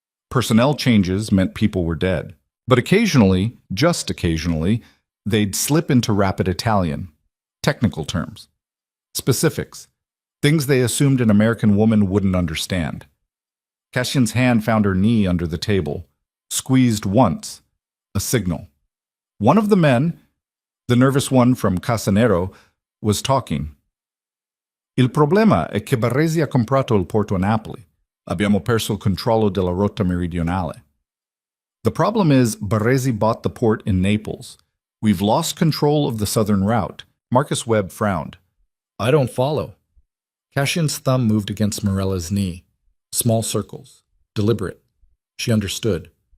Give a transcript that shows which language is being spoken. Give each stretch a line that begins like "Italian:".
English: Personnel changes meant people were dead. But occasionally, just occasionally, they'd slip into rapid Italian. Technical terms. Specifics. Things they assumed an American woman wouldn't understand. Cassian's hand found her knee under the table. Squeezed once. A signal. One of the men, the nervous one from Casanero, was talking.
Italian: "Il problema è che Barresi ha comprato il porto a Napoli. Abbiamo perso il controllo della rotta meridionale."
English: The problem is, Barresi bought the port in Naples. We've lost control of the southern route. Marcus Webb frowned. "I don't follow." Cassian's thumb moved against Morella's knee. Small circles. Deliberate. She understood.